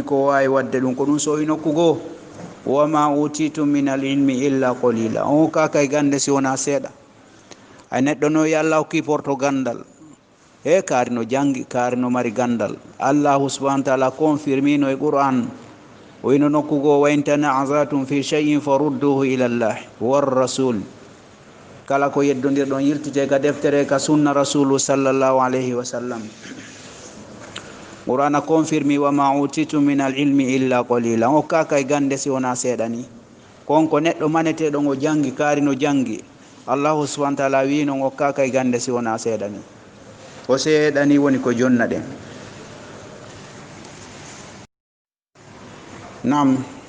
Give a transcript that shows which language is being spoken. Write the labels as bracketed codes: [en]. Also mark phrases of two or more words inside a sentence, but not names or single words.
[ff] ko wawi wadde dum ko dum so inokugo [ar] وما أوتيتم من العلم إلا قليلا [ff] on ka kay gande si wona seeda ay neddo no yalla ki porto gandal e karino jangi karino mari gandal [ar] الله سبحانه وتعالى [ff] confirmino e qur'an o ino nokkugo [ar] وإن تنازعتم في شيء فردوه إلى الله والرسول [ff] kala ko yeddondir don yiltite ka deftere ka sunna rasul [ar] صلى الله عليه وسلم [ff] qur'ana confirmi [ar] وما أوتيتم من العلم إلا قليلا [ff] o kaka e gande si wona sedani konko neddo manete do go jangi karino jangi [ar] الله سبحانه وتعالى [ff] wi no o kaka e gande si wona sedani o sedani woni ko jonna den nam